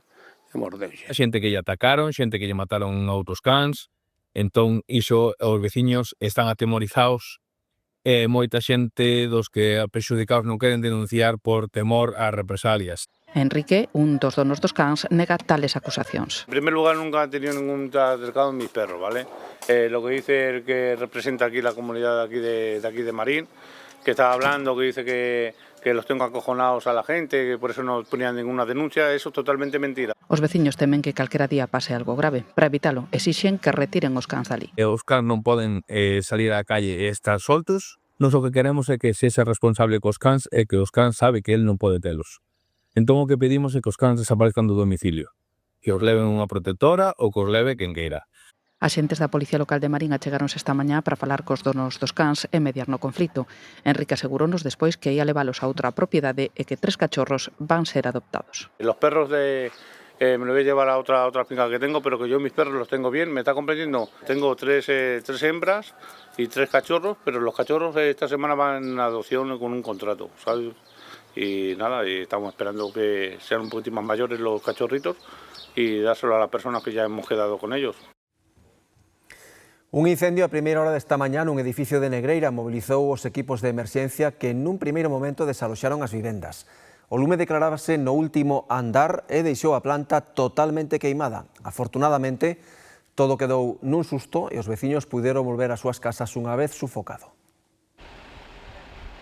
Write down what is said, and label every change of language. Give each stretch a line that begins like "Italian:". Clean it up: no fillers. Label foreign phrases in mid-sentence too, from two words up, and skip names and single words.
Galician: A xente que lle atacaron, xente que lle mataron a outros cans, entón iso os veciños están atemorizados e moita xente dos que a prexudicados non queren denunciar por temor ás represalias. Enrique, un dos donos dos cans, nega tales acusacións.
Spanish: En primer lugar, nunca he tenido ningún acercado en mis perros, ¿vale? Lo que dice el que representa aquí la comunidad de aquí de Marín, que está hablando, que dice que los tengo acojonados a la gente, que por eso no ponían ninguna denuncia, eso es totalmente mentira.
Galician: Os veciños temen que calquera día pase algo grave. Para evitalo, exixen que retiren os cans dali. Os cans non poden salir á calle e estar soltos. Nos o que queremos é que sexa responsable cos cans e que os cans sabe que el non pode telos. Entón o que pedimos é que os cans desaparezcan do domicilio, que os leven unha protectora ou que os leve quen queira. Axentes da Policía Local de Marín achegáronse esta mañá para falar cos donos dos cans e mediar no conflito. Enrique asegurounos despois que ia leválos a outra propiedade e que 3 cachorros van ser adoptados.
Spanish: Los perros me lo voy a llevar a otra finca que tengo, pero que yo mis perros los tengo bien, ¿me está comprendiendo? Tengo 3 hembras y 3 cachorros, pero los cachorros esta semana van en adopción con un contrato, ¿sabes? Y nada, y estamos esperando que sean un poquito más mayores los cachorritos y dárselo a las personas que ya hemos quedado con ellos.
Galician: Un incendio a primeira hora desta mañá nun edificio de Negreira mobilizou os equipos de emerxencia que nun primeiro momento desaloxaron as vivendas. O lume declarábase no último andar e deixou a planta totalmente queimada. Afortunadamente, todo quedou nun susto e os veciños puderon volver ás súas casas unha vez sufocado.